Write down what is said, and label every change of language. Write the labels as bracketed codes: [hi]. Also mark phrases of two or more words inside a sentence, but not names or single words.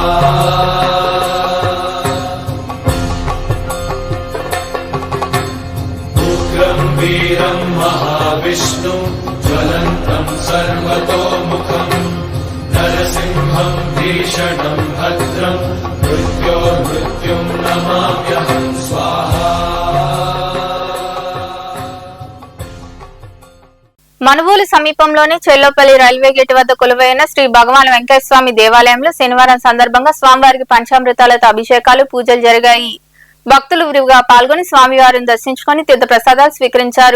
[sa] उग्रं वीरं महाविष्णुं ज्वलन्तं सर्वतोमुखं नरसिंहं भीषणं भद्रं मृत्योर्मृत्युं नमाम्यहं स्वाहा [te] మనుబోలు సమీపంలోని చెల్లోపల్లి రైల్వే గేట్ వద్ద కొలువైన శ్రీ భగవాన్ వెంకటేశ్వర స్వామి దేవాలయంలో శనివారం సందర్భంగా స్వామివారికి పంచామృతాలతో అభిషేకాలు పూజలు జరిగాయి. భక్తులు విరివిగా పాల్గొని స్వామివారిని దర్శించుకుని తీర్థ ప్రసాదాలు స్వీకరించారు.